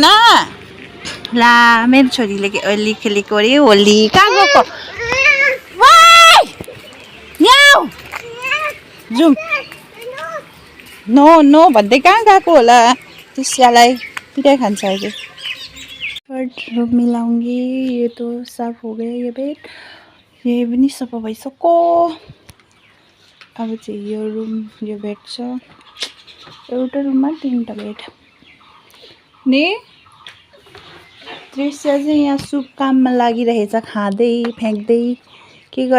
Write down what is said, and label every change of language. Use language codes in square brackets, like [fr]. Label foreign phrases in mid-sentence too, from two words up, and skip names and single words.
[ne] ला मेरो छोरीले होली खेलेको अरे। होली कहाँ गएको? जाउँ। नो भन्दै कहाँ गएको होला? त्यसलाई पिटाइ खान्छ अहिले। [hi] रूम मिलाऊंगी। ये तो साफ हो गया ये बेड, [ne] ये पनि सफा भइसक्यो। अब चाहिँ यो रुम, यो बेड छ। एउटा रुममा 3टा बेड। ने दृश्य चाहिँ यहाँ शुभ काममा लागिरहेछ, खाँदै फ्याँक्दै।